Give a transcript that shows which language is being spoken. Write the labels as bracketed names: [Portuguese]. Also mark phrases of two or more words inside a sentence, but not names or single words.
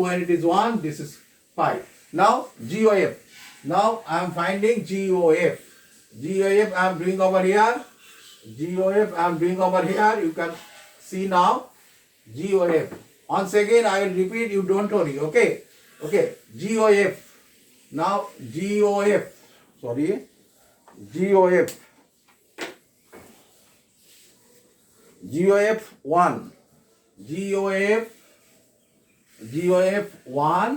[English] When it is 1 this is 5. Now GOF. Now I am finding GOF. GOF I am doing over here. GOF I am doing over here. You can see now GOF. Once again I will repeat, you don't worry. Okay. Okay. GOF. Now GOF. Sorry. GOF. GOF 1. GOF 1.